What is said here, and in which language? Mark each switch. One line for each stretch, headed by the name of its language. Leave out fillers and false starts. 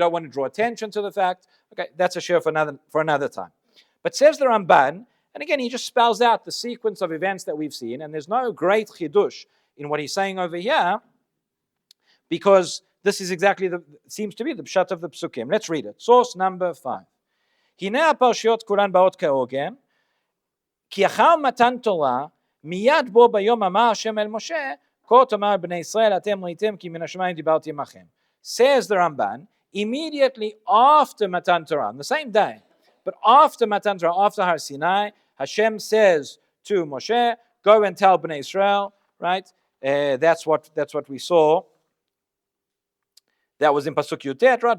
English: We don't want to draw attention to the fact. Okay, that's a share for another time. But says the Ramban, and again, he just spells out the sequence of events that we've seen, and there's no great chidush in what he's saying over here, because this is exactly seems to be the pshat of the psukim. Let's read it. Source number 5.
Hebrew: Hinei הפרשיות כולן באות כהוגן, כי אחר מתן תורה, מיד בו ביום אמר השם אל משה, כה תאמר בני ישראל, אתם ראיתם כי מן השמיים דיברתי עמכם.
English: Says the Ramban, immediately after Matan Torah, on the same day, but after Matan Torah, after Har Sinai, Hashem says to Moshe, go and tell Bnei Israel, right? That's what we saw. That was in Pasuk Yutet, right?